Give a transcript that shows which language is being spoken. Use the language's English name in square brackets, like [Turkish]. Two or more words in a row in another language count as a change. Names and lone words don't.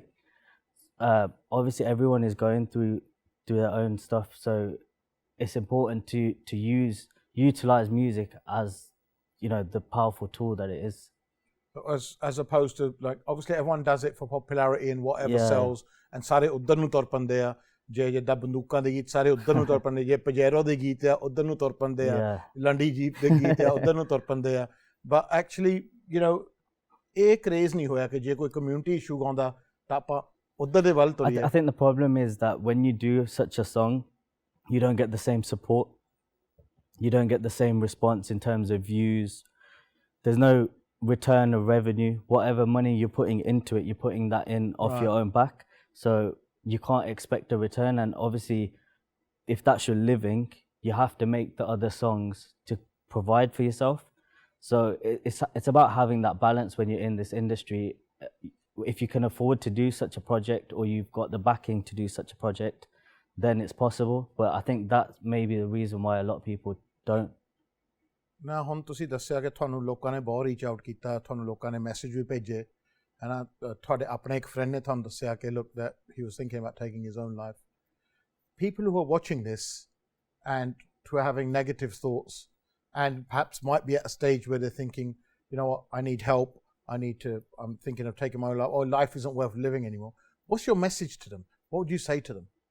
[English] Obviously everyone is going through their own stuff, so it's important to utilize music as, you know, the powerful tool that it is. As opposed to, like, obviously everyone does it for popularity and whatever sells, and [Punjabi] ਸਾਰੇ ਉਧਰ ਨੂੰ ਤੁਰ ਪੈਂਦੇ ਆ, ਜੇ ਜਿੱਦਾਂ ਬੰਦੂਕਾਂ ਦੇ ਗੀਤ ਸਾਰੇ ਉਧਰ ਨੂੰ ਤੁਰ ਪੈਂਦੇ, ਜੇ ਪਜੇਰੋ ਦੇ ਗੀਤ ਆ ਉਧਰ ਨੂੰ ਤੁਰ ਪੈਂਦੇ ਆ, ਲੰਡੀ ਜੀਪ ਦੇ ਗੀਤ ਆ ਉਧਰ ਨੂੰ ਤੁਰ ਪੈਂਦੇ ਆ. [English] But actually, you know, [Punjabi] ਇਹ craze ਨਹੀਂ ਹੋਇਆ ਕਿ ਜੇ ਕੋਈ [English] community issue [Punjabi] ਗਾਂਦਾ ਤਾਂ ਆਪਾਂ ਉਧਰ ਦੇ ਵੱਲ ਤੁਰੀਏ. [English] I think the problem is that when you do such a song, you don't get the same support, you don't get the same response in terms of views. There's no return of revenue. Whatever money you're putting into it, you're putting that in off your own back, so you can't expect a return. And obviously if that's your living, you have to make the other songs to provide for yourself. So it's about having that balance when you're in this industry. If you can afford to do such a project, or you've got the backing to do such a project, then it's possible. But I think that may be the reason why a lot of people don't. Now, [Punjabi] ਹੁਣ ਤੁਸੀਂ ਦੱਸਿਆ ਕਿ ਤੁਹਾਨੂੰ ਲੋਕਾਂ ਨੇ ਬਹੁਤ [English] reach out [Punjabi] ਕੀਤਾ, ਤੁਹਾਨੂੰ ਲੋਕਾਂ ਨੇ ਮੈਸੇਜ ਵੀ ਭੇਜੇ, ਹੈ ਨਾ, ਤੁਹਾਡੇ ਆਪਣੇ ਇੱਕ ਫਰੈਂਡ ਨੇ ਤੁਹਾਨੂੰ ਦੱਸਿਆ ਕਿ [English] look, that he was thinking about taking his own life. People who are watching this and who are having negative thoughts and perhaps might be at a stage where they're thinking, you know what, I need help, I'm thinking of taking my own life, or life isn't worth living anymore. What's your message to them? What would you say to them?